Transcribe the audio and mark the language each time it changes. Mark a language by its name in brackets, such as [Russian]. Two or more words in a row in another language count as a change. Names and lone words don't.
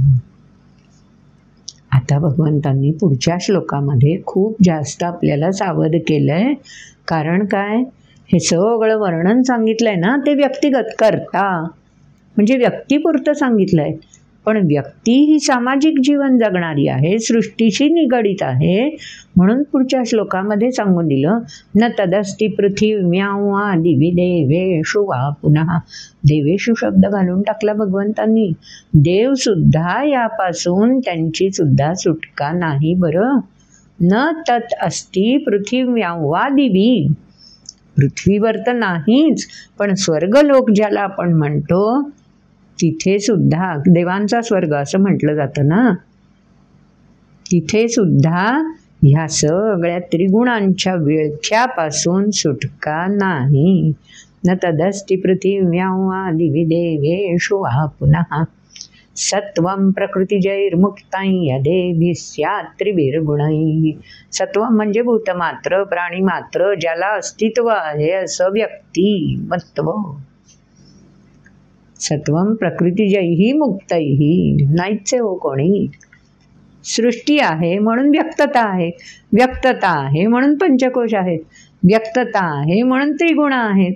[Marathi] आता भगवंतांनी पुढच्या श्लोकामध्ये खूप जास्त आपल्याला सावध केलंय. कारण काय? हे सगळं वर्णन सांगितलंय ना, ते व्यक्तिगत करता म्हणजे व्यक्तीपुरतं सांगितलंय. पण व्यक्ती ही सामाजिक जीवन जगणारी आहे, सृष्टीशी निगडीत आहे. म्हणून पुढच्या श्लोकामध्ये सांगून दिलं, [Sanskrit] न तदस्ति पृथिव्यां दिवि देवेषु वा पुनः. [Marathi] देवेषु शब्द घालून टाकला भगवंतांनी. देवसुद्धा यापासून त्यांची सुद्धा सुटका नाही बरं. [Sanskrit] न तत् अस्ति पृथिव्यां वा दिवि. [Marathi] पृथ्वीवर तर नाहीच, पण स्वर्गलोक ज्याला आपण म्हणतो तिथे सुद्धा, देवांचा स्वर्ग असं म्हटलं जातं ना, तिथे सुद्धा ह्या सगळ्या त्रिगुणांच्या विळख्यापासून सुटका नाही. [Sanskrit] न तदस्ति पृथिव्यां वा दिवि देवेषु वा पुनः सत्वं प्रकृतिजैर्मुक्तं यदेभिः स्यात् त्रिभिर्गुणैः. [Marathi] सत्वं म्हणजे भूतमात्र, प्राणीमात्र, ज्याला अस्तित्व आहे असं व्यक्तिमत्व. [Sanskrit] सत्वं प्रकृतिजैः मुक्तैः. [Marathi] नाहीच हो कोणी. सृष्टी आहे म्हणून व्यक्तता आहे, व्यक्तता आहे म्हणून पंचकोश आहेत, व्यक्तता आहे म्हणून त्रिगुण आहेत.